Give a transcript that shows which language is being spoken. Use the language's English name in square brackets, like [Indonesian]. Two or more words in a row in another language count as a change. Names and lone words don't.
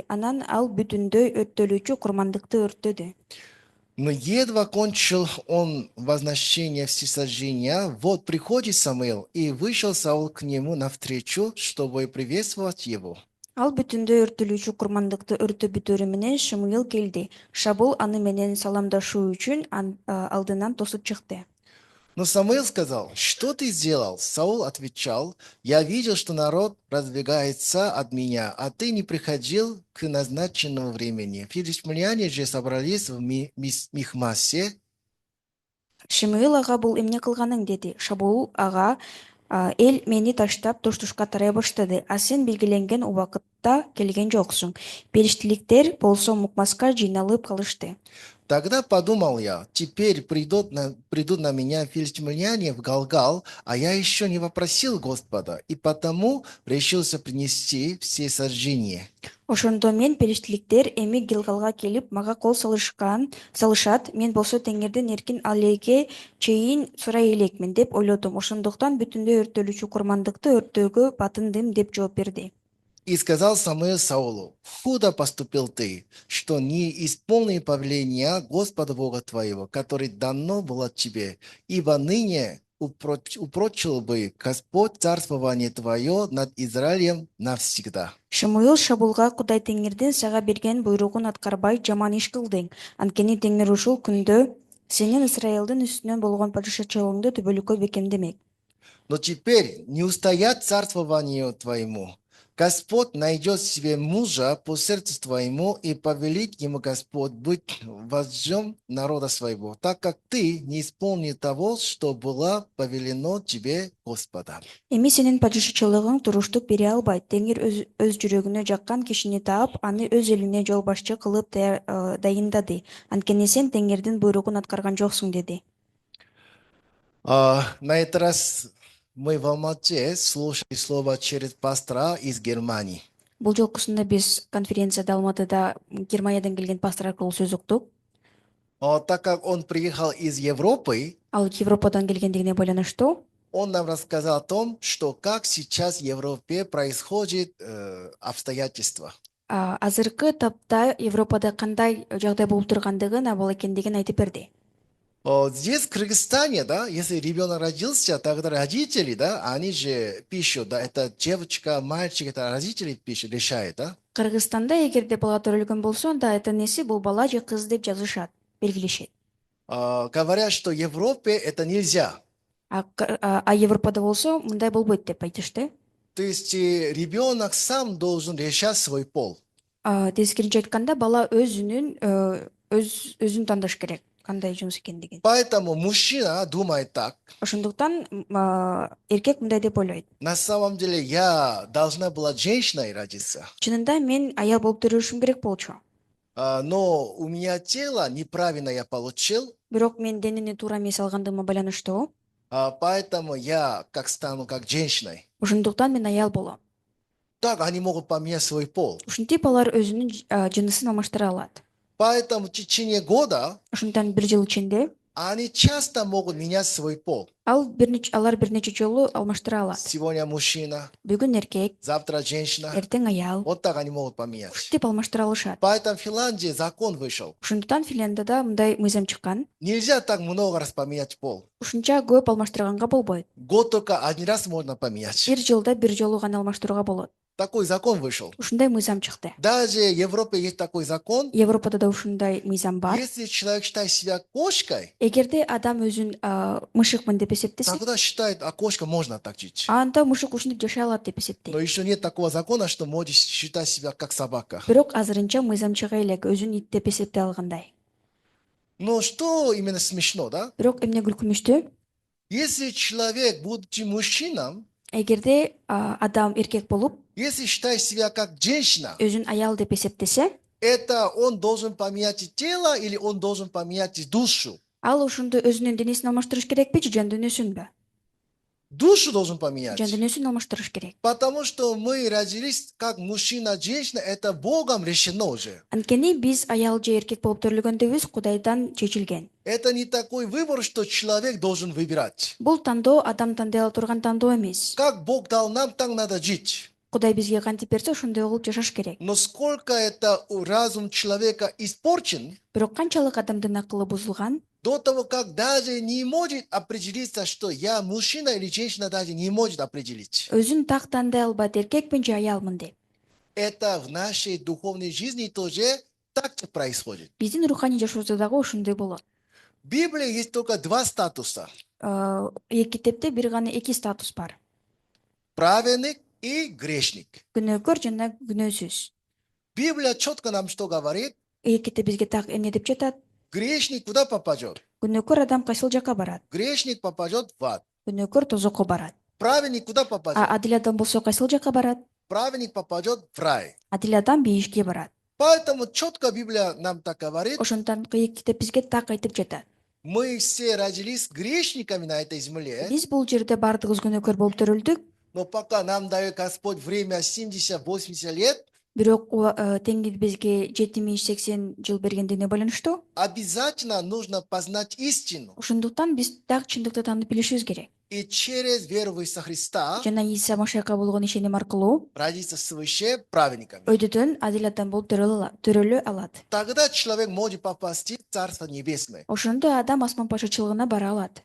[Kyrgyz] Анан ал бүтүндөй өрттөлүүчү курмандыкты өрттөдү. [Russian] Но едва кончил он возношение всесожжения, вот приходит Самуил, и вышел Саул к нему навстречу, чтобы приветствовать его. [Kyrgyz] Ал бүтүндөй өрттөлүүчү курмандыкты өртө бүтөрү менен Шемуил келди. Шабул аны менен саламдашуу үчүн алдынан тосуп чыкты. [Russian] Но Самуил сказал: «Что ты сделал?» Саул отвечал: «Я видел, что народ разбегается от меня, а ты не приходил к назначенному времени». Филистимляне же собрались в Михмасе. [Kyrgyz] Шемуил ага бул эмне кылганың деди. Шабул ага эл мени таштап туш-тушка тарай баштады. А сен белгиленген убакытта келген жоксуң. Периштиликтер болсо Мукмаска жыйналып калышты. [Russian] Тогда подумал я: теперь придут на меня филистимляне в Галгал, а я еще не вопросил Господа, и потому решился принести все сожжения. [Kyrgyz] Ошондо мен периштиликтер эми Гилгалга келип мага кол салышат, мен болсо Теңирдин эркин алеге чейин сурай элекмин деп ойлодум. Ошондуктан бүтүндөй өрттөлүүчү курмандыкты өрттөөгө батындым деп жооп берди. [Russian] И сказал Самуил Саулу: «Худо поступил ты, что не исполнил повеления Господа Бога твоего, который дано было тебе, ибо ныне упрочил бы Господь царствование твое над Израилем навсегда». [Kyrgyz] Шамуил Шабулга Кудай Теңирдин сага берген буйругун аткарбай жаман иш кылдың. Анткени Теңир ушул күндө сенин Израилдин үстүнөн болгон падышачылыгыңды түбөлүккө бекемдемек. [Russian] Но теперь не устоят царствованию твоему. Господь найдет себе мужа по сердцу твоему, и повелит ему Господь быть вождем народа своего, так как ты не исполнил того, что было повелено тебе Господом. [Kyrgyz] Эми сенин падышачылыгың туруштук бере албайт. Теңир өз жүрөгүнө жаккан кишини таап, аны өз элине жол башчы кылып дайындады. Анткени сен Теңирдин буйругун аткарган жоксуң, деди. [Russian] На этот раз мы в Алмате слушали слово через пастора из Германии. [Kyrgyz] Бул жолкусунда биз конференцияда Алматыда Германиядан келген пастор аркылуу сөз уктук. [Russian] Так как он приехал из Европы, [Kyrgyz] Ал Европадан келгендигине байланыштуу [Russian] он нам рассказал о том, что как сейчас в Европе происходит обстоятельства. [Kyrgyz] азыркы тапта Европада кандай жагдай болуп тургандыгын, абал экендигин айтып берди. [Russian] Здесь, в Кыргызстане, да, если ребенок родился, тогда родители, да, они же пишут, да, это девочка, мальчик, это родители пишут, решают, да. [Kyrgyz] Кыргызстанда эгерде бала төрөлгөн болсо, анда ата энеси бул бала же кыз деп жазышат, белгилешет. [Russian] Говорят, что в Европе это нельзя. [Kyrgyz] Европада болсо мындай болбойт деп айтышты. [Russian] То есть ребенок сам должен решать свой пол. [Kyrgyz] Тескеринче айтканда, бала өзүн тандаш керек, кандай жунус экендигин. [Russian] Поэтому мужчина думает так. [Kyrgyz] Ошондуктан эркек мындай деп ойлойт. [Russian] На самом деле я должна была женщиной родиться. [Kyrgyz] Чынында мен аял болуп төрөлүшүм керек болчу. [Russian] Но у меня тело неправильно я получил. [Kyrgyz] Бирок мен денени туура эмес алгандыгыма байланыштуу. [Russian] Поэтому я стану как женщиной. [Kyrgyz] Ошондуктан мен аял болом. [Russian] Так они могут поменять свой пол. [Kyrgyz] Ушинтип алар өзүнүн жынысын алмаштыра алат. [Russian] Поэтому в течение года [Kyrgyz] Ошондуктан бир жыл ичинде [Russian] они часто могут менять свой пол. [Kyrgyz] алар бир нече жолу алмаштыра алат. [Russian] Сегодня мужчина, [Kyrgyz] Бүгүн эркек, [Russian] завтра женщина. [Kyrgyz] эртең аял. [Russian] Вот так они могут поменять. [Kyrgyz] Ушинтип алмаштыра алышат. [Russian] Поэтому в Финляндии закон вышел. [Kyrgyz] Ошондуктан Финляндияда мындай мыйзам чыккан. [Russian] Нельзя так много раз поменять пол. [Kyrgyz] Ушунча көп алмаштырганга болбойт. [Russian] Год только один раз можно поменять. [Kyrgyz] Бир жылда бир жолу гана алмаштырууга болот. [Russian] Такой закон вышел. [Kyrgyz] Ушундай мыйзам чыкты. [Russian] Даже в Европе есть такой закон. [Kyrgyz] Европада да ушундай мыйзам бар. [Russian] Если человек считает себя кошкой, [Kyrgyz] Эгерде адам өзүн мышыкмын деп эсептесе, [Russian] тогда считает, кошка можно так жить. [Kyrgyz] анда мышык ушинтип жашай алат деп эсептейт. [Russian] Но еще нет такого закона, что можешь считать себя как собака. [Kyrgyz] Бирок азырынча мыйзам чыга элек, өзүн ит деп эсептей алгандай. [Russian] Но что именно смешно, да? [Kyrgyz] Бирок эмне күлкүнүчтүү? [Russian] Если человек, будучи мужчином, [Kyrgyz] Эгерде адам эркек болуп, [Russian] если считает себя как женщина, [Kyrgyz] өзүн аял деп эсептесе, [Russian] это он должен поменять тело или он должен поменять душу? [Kyrgyz] ал ошондо өзүнүн денесин алмаштырыш керекпи же жан дүйнөсүнбү? [Russian] Душу должен поменять. [Kyrgyz] Жан дүйнөсүн алмаштырыш керек. [Russian] Потому что мы родились как мужчина, женщина, это Богом решено уже. [Kyrgyz] Анткени биз аял же эркек болуп төрөлгөндөбүз, Кудайдан чечилген. [Russian] Это не такой выбор, что человек должен выбирать. [Kyrgyz] Бул тандоо адам тандай ала турган тандоо эмес. [Russian] Как Бог дал нам, так надо жить. [Kyrgyz] Кудай бизге кантип берсе, ошондой кылып жашаш керек. [Russian] Но сколько это разум человека испорчен, [Kyrgyz] Бирок канчалык адамдын акылы бузулган, [Russian] до того, как даже не может определиться, что я мужчина или женщина, даже не может определить. [Kyrgyz] өзүн так тандай албайт, эркекпин же аялмын деп. [Russian] Это в нашей духовной жизни тоже так же происходит. [Kyrgyz] Биздин руханий жашообузда дагы ошондой болот. [Russian] В Библии есть только два статуса. [Kyrgyz] Китепте бир гана эки статус бар. [Russian] Праведник и грешник. [Kyrgyz] Күнөөкөр жана күнөөсүз. [Russian] Библия четко нам что говорит? [Kyrgyz] Китеп бизге так эмне деп жатат? [Russian] Грешник куда попадет? [Kyrgyz] Күнөөкөр адам кайсыл жака барат? [Russian] Грешник попадет в ад. [Kyrgyz] Күнөөкөр тозокко барат. [Russian] Праведник куда попадет? [Kyrgyz] Адил адам болсо кайсыл жака барат? [Russian] Праведник попадет в рай. [Kyrgyz] Адил адам бейишке барат. [Russian] Поэтому четко Библия нам так говорит. [Kyrgyz] Ошондон китеп бизге так айтып жатат. [Russian] Мы все родились грешниками на этой земле. [Kyrgyz] Биз бул жерде бардыгыбыз күнөөкөр болуп төрөлдүк. [Russian] Но пока нам дает Господь время 70-80 лет, [Kyrgyz] Бирок Теңир бизге 70-80 жыл бергендигине байланыштуу. [Russian] обязательно нужно познать истину. [Kyrgyz] Ошондуктан биз так чындыкты таанып билишибиз керек. [Russian] И через веру в Иисуса Христа [Kyrgyz] Жана Иса Машайка болгон ишеним аркылуу [Russian] родиться свыше праведниками. [Kyrgyz] өйдөдөн адил адам болуп төрөлө алат. [Russian] Тогда человек может попасть в Царство Небесное. [Kyrgyz] Ошондо адам асман пашачылыгына бара алат.